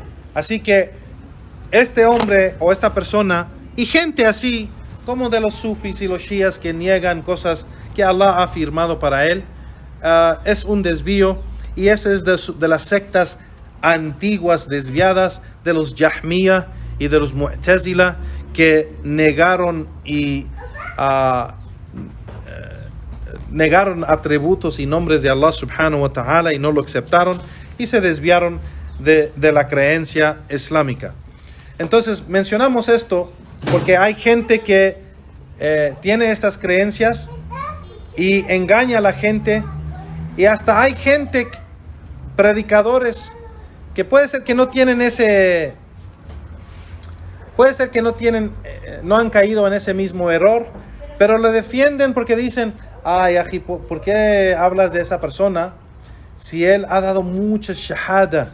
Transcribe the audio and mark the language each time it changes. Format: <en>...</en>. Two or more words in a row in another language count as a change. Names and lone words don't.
<es>Así que este hombre o esta persona y gente así como de los sufis y los shias que niegan cosas que Allah ha afirmado para Él, es un desvío, y eso es de las sectas antiguas desviadas de los Jahmiya y de los Mu'tazila, que negaron atributos y nombres de Allah</es> <ar>سبحانه وتعالى</ar> <es>y no lo aceptaron y se desviaron de la creencia islámica. Entonces mencionamos esto porque hay gente que tiene estas creencias y engaña a la gente, y hasta hay gente, predicadores, que puede ser que no tienen no han caído en ese mismo error, pero lo defienden porque dicen, ay, ají, ¿por qué hablas de esa persona si él ha dado mucha shahada?</es>